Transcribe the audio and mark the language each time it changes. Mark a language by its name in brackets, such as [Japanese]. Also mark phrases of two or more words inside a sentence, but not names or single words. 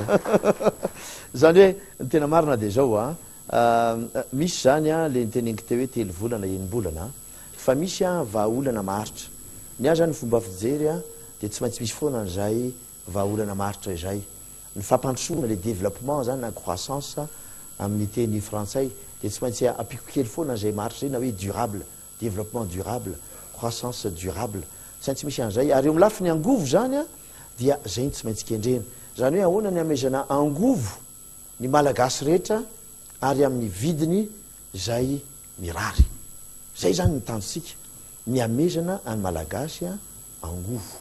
[Malagasy] zany hoe ny tena marina dia zao a misy zany a le niteneniko teo hoe telo volana enim-bolana fa misy a vahaolana maharitra ny azy zany fomba fijery a dia tsy maintsy misy foana n'izay vahaolana maharitra izay ny fampandrosoana [French] le développement [Malagasy] zany na croissance amin'ny teny frantsay dia tsy maintsy apiko kely foana zay maharitra zay na hoe durable [French] développement durable croissance durable [Malagasy] tsy maintsy misy an'izay ary eo amin'ny lafiny angovo zany a dia zay ny tsy maintsy kendrena zany hoe ahoana ny amezana angovo ny malagasy rehetra ary amin'ny vidiny zay mirary zay zany ny tanjonsika ny amezana any malagasy a angovo